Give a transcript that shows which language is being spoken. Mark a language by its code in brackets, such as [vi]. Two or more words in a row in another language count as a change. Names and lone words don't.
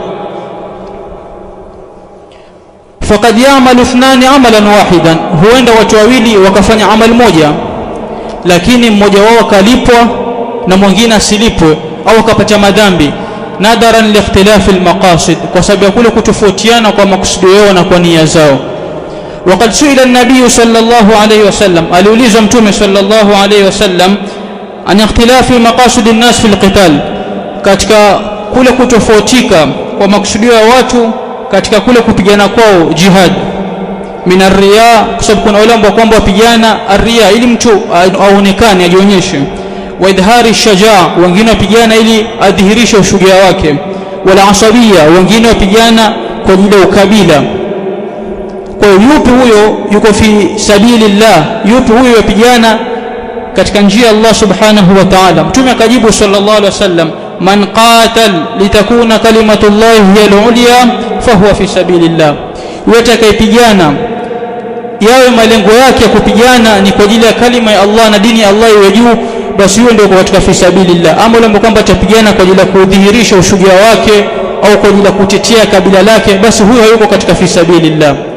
[ar] فقد يعمل اثنان عملا واحدا, [sw] huenda watu wawili wakafanya amali moja, lakini mmoja wao akalipwa na mwingine asilipwe au akapata madhambi, [ar] نظرا لاختلاف المقاصد, [sw] kwa sababu ya kule kutofautiana kwa makusudio yao na kwa nia zao. [ar] وقد سئل النبي صلى الله عليه وسلم, [sw] aliulizwa mtume [ar] صلى الله عليه وسلم, عن اختلاف مقاصد الناس في القتال, [sw] katika kule kutofautika kwa makusudio ya watu katika kule kupigana kwao jihad, [ar] من الرياء, [sw] kwa sababu kuna wale ambao kwamba wapigana ar-riya ili mtu aonekane, ajionyeshe, [ar] وإظهار الشجاعة, [sw] wengine wapigana ili adhihirishe ushujaa wake, [ar] ولا عصبية, [sw] wengine wapigana kwa ajili ya ukabila. Kwa yupi huyo yuko [ar] في سبيل الله, [sw] yupi huyo yapigana katika njia ya Allah [ar] سبحانه وتعالى? [sw] Mtume akajibu [ar] صلى الله عليه وسلم, من قاتل لتكون كلمة الله هي العليا فهو في سبيل الله, [sw] yote atakayepigana yawe malengo yake ya kupigana ni kwa ajili ya kalima ya Allah na dini ya Allah iwe juu, basi huyo ndio katika [ar] في سبيل الله. [sw] Ama yule kwamba atapigana kwa ajili ya kudhihirisha ushujaa wake au kwa ajili ya kutetea kabila lake, basi huyo hayuko katika [ar] في سبيل الله.